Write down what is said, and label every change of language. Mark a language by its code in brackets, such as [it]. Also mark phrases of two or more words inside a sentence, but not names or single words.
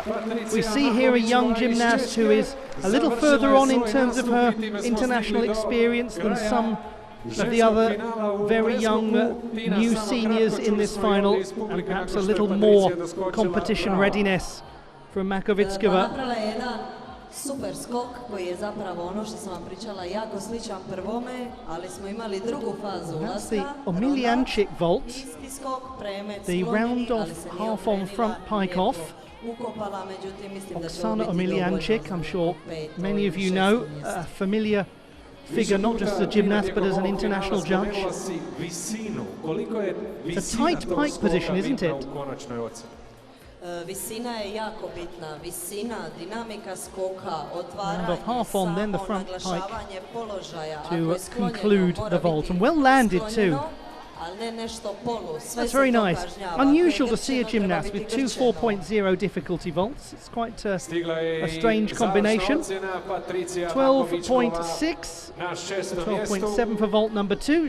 [en] We see here a young gymnast who is a little further on in terms of her international experience than some of the other very young new seniors in this final, and perhaps a little more competition readiness from Makovickova. [sr] Super skok koji je zapravo ono što sam vam pričala jako sličan prvome, ali smo imali drugu fazu ulaska. [en] That's the Omiljanchik vault, [sr] Isti skok, premet [en] the round off half on front pike off. [sr] Ukopala, međutim mislim da će [en] Oksana Omiljanchik, I'm sure many of you know, a familiar figure not just as a gymnast but as an international judge. It's a tight pike position, isn't it? [sr] Visina je jako bitna, visina, dinamika skoka, otvaranje, [en] Round off half on, then the [sr] samo [en] front [sr] naglašavanje položaja. [en] to conclude the vault, and well landed too. That's very nice. Unusual to see a gymnast with two 4.0 difficulty vaults. It's quite a strange combination. 12.6, 12.7 for vault number 2.